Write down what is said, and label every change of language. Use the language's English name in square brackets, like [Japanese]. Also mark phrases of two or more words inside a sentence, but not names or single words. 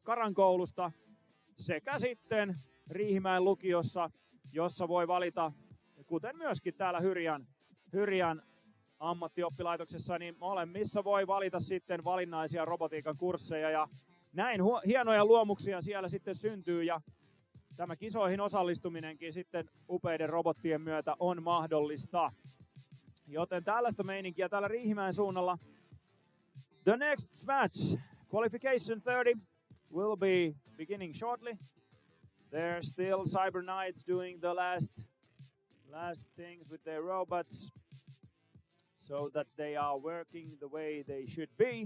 [Finnish] Karan koulusta sekä sitten Riihimäen lukiossa, jossa voi valita, kuten myöskin täällä Hyrjan ammattioppilaitoksessa, niin molemmissa voi valita sitten valinnaisia robotiikan kursseja ja näin hienoja luomuksia siellä sitten syntyy ja tämä kisoihin osallistuminenkin sitten upeiden robottien myötä on mahdollista. Joten tällaista meininkiä täällä Riihimäen suunnalla. [English] The next match, Qualification 30, will be beginning shortly. They're still Cyber Knights doing the last things with their robots so that they are working the way they should be.